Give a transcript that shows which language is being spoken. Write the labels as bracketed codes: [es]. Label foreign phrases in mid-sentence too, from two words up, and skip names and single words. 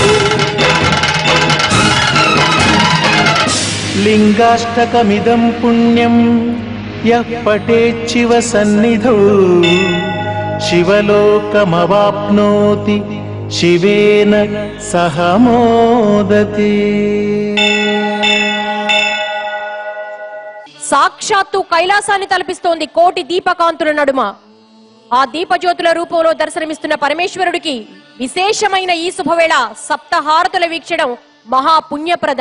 [sa] लिङ्गाष्टकमिदं पुण्यं यः पठेच्छिव सन्निधौ शिवलोकमवाप्नोति शिवेन सह मोदते. [te] సాక్షాత్తు కైలాసాన్ని తలపిస్తోంది కోటి దీపకాంతుల నడుమ. ఆ దీపజ్యోతుల రూపంలో దర్శనమిస్తున్న పరమేశ్వరుడికి విశేషమైన ఈ శుభవేళ సప్తహారతుల వీక్షణం మహాపుణ్యప్రదం.